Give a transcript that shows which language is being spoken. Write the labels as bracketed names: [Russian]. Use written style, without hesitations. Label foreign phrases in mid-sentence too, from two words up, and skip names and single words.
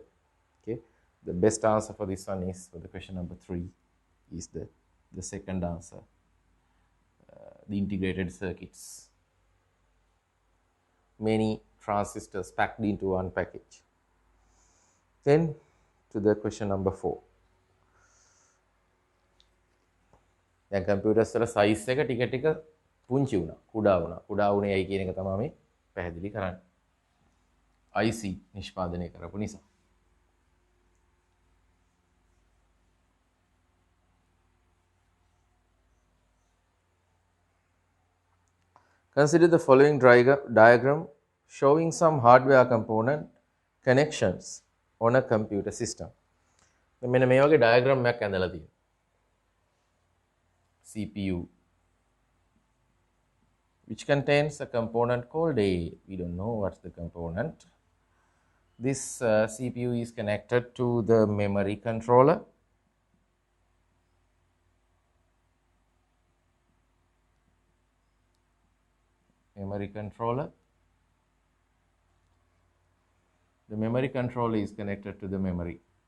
[English] Okay, the best answer for this one is, for the question number 3, is the second answer, the integrated circuits. Many transistors packed into one package. Then to the question number 4. [Sinhala] දැන් කම්පියුටර්ස් වල සයිස් එක ටික ටික පුංචි වුණා, කුඩා වුණේයි කියන එක තමයි මේ පැහැදිලි කරන්නේ. IC නිෂ්පාදනය කරපු නිසා. [English] Consider the following diagram showing some hardware component connections on a computer system. [Sinhala] මෙන්න මේ වගේ diagram එකක් ඇඳලා තියෙනවා. [English] CPU, which contains a component called A. We don't know what's the component. This CPU is connected to the memory controller. The memory controller is connected to the memory.